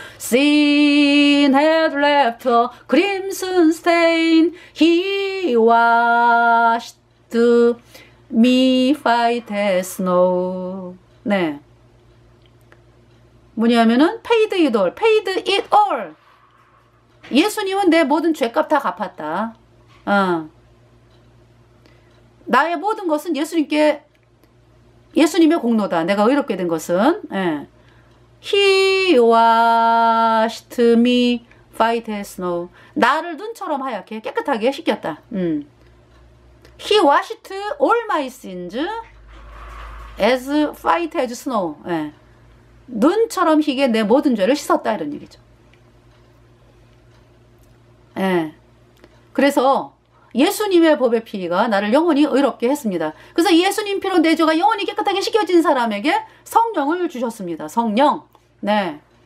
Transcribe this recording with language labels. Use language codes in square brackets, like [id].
[en] Sin had left a crimson stain. He washed me white as snow. [ko] 네. 뭐냐면은 [en] paid it all, paid it all. [ko] 예수님은 내 모든 죄값 다 갚았다. 나의 모든 것은 예수님의 공로다. 내가 의롭게 된 것은. 예. [en] He washed me white as snow. [ko] 나를 눈처럼 하얗게 깨끗하게 씻겼다. [en] He washed all my sins as white as snow. [ko] 예. 눈처럼 희게 내 모든 죄를 씻었다 이런 얘기죠. 예. 그래서 예수님의 법의 피가 나를 영원히 의롭게 했습니다. 그래서 예수님 피로 내 죄가 영원히 깨끗하게 씻겨진 사람에게 성령을 주셨습니다. 성령. 네.